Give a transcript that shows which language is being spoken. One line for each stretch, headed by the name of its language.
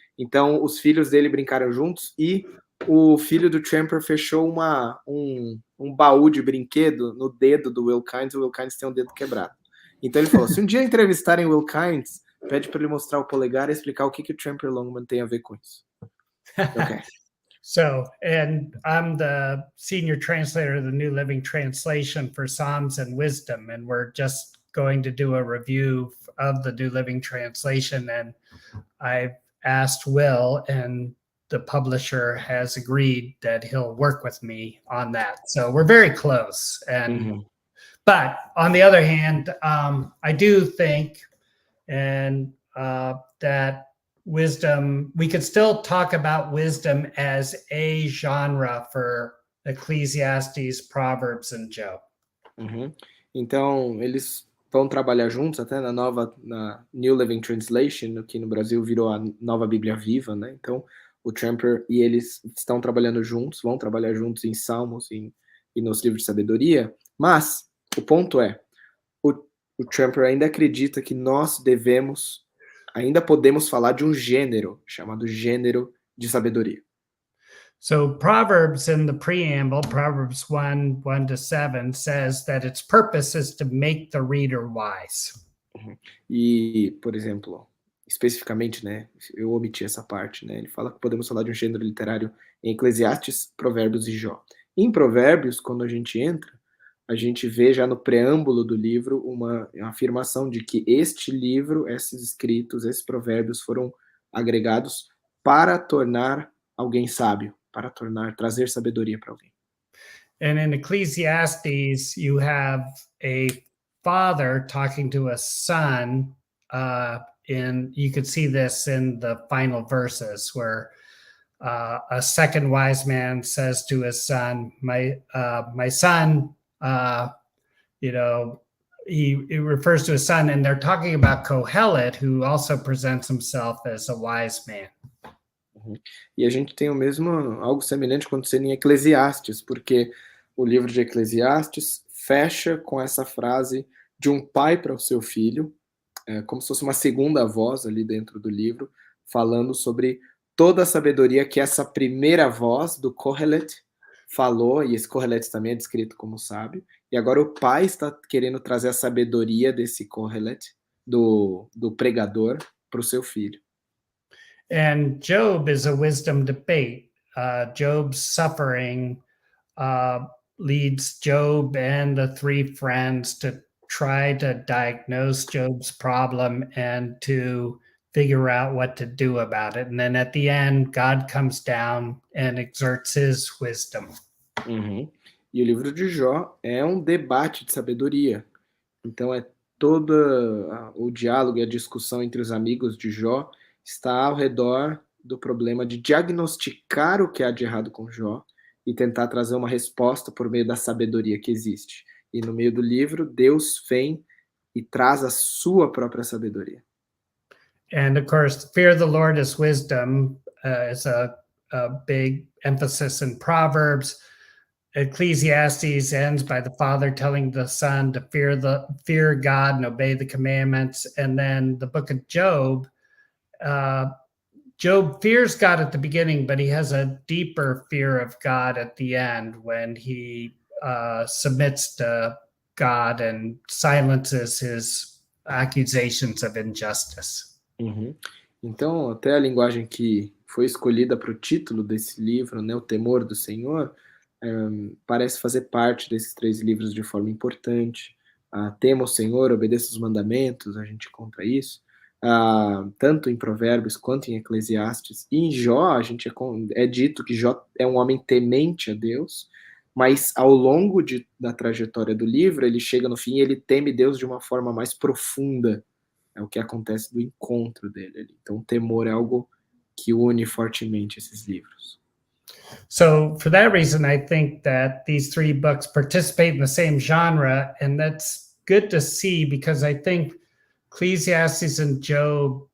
Portuguese: Então, os filhos dele brincaram juntos e o filho do Tremper fechou um baú de brinquedo no dedo do Will Kynes. O Will Kynes tem um dedo quebrado. Então ele falou, se um dia entrevistarem o Will Kynes, pede para ele mostrar o polegar e explicar o que o Tremper Longman tem a ver com isso.
English: Okay. So, and I'm the senior translator of the New Living Translation for Psalms and Wisdom, and we're just going to do a review of the New Living Translation, and I've asked Will, and the publisher has agreed that he'll work with me on that. So we're very close. And but on the other hand, I do think that wisdom, we could still talk about wisdom as a genre for Ecclesiastes, Proverbs, and Job.
Portuguese: Então, eles vão trabalhar juntos até na New Living Translation, que no Brasil virou a Nova Bíblia Viva, né? Então, o Tremper e eles estão trabalhando juntos, vão trabalhar juntos em Salmos e nos livros de sabedoria, mas o ponto é, o Tremper ainda acredita que nós ainda podemos falar de um gênero, chamado gênero de sabedoria.
English: So Proverbs in the preamble, Proverbs 1:1-7, says that its purpose is to make the reader wise.
Portuguese: E, por exemplo, especificamente, né, eu omiti essa parte, né, ele fala que podemos falar de um gênero literário em Eclesiastes, Provérbios e Jó. Em Provérbios, quando a gente entra, a gente vê já no preâmbulo do livro uma afirmação de que este livro, esses escritos, esses provérbios foram agregados para tornar alguém sábio, para trazer sabedoria para alguém.
English: And in Ecclesiastes, you have a father talking to a son, and you could see this in the final verses where a second wise man says to his son, my son, he refers to his son, and they're talking about Kohelet, who also presents himself as a wise man.
Portuguese: E a gente tem algo semelhante acontecendo em Eclesiastes, porque o livro de Eclesiastes fecha com essa frase de um pai para o seu filho, como se fosse uma segunda voz ali dentro do livro, falando sobre toda a sabedoria que essa primeira voz do Kohelet falou, e esse Kohelet também é descrito como sábio, e agora o pai está querendo trazer a sabedoria desse Kohelet, do pregador, para o seu filho.
English: And Job is a wisdom debate. Job's suffering leads Job and the 3 friends to try to diagnose Job's problem and to figure out what to do about it. And then at the end, God comes down and exerts his wisdom.
Portuguese: E o livro de Jó é um debate de sabedoria. Então é todo o diálogo e a discussão entre os amigos de Jó está ao redor do problema de diagnosticar o que há de errado com Jó e tentar trazer uma resposta por meio da sabedoria que existe. E no meio do livro, Deus vem e traz a sua própria sabedoria.
English: And of course, fear of the Lord is wisdom, is a big emphasis in Proverbs. Ecclesiastes ends by the father telling the son to fear God and obey the commandments. And then the book of Job, Job fears God at the beginning, but he has a deeper fear of God at the end when he submits to God and silences his accusations of injustice.
Portuguese: Então, até a linguagem que foi escolhida para o título desse livro, né, O Temor do Senhor, parece fazer parte desses 3 livros de forma importante. Tema o Senhor, obedeça os mandamentos, a gente encontra isso. Tanto em Provérbios quanto em Eclesiastes. E em Jó, a gente é dito que Jó é um homem temente a Deus, mas ao longo da trajetória do livro, ele chega no fim e ele teme Deus de uma forma mais profunda. É o que acontece do encontro dele ali. Então, o temor é algo que une fortemente esses livros.
English: So, for that reason, I think that these 3 books participate in the same genre, and that's good to see because I think Ecclesiastes and Job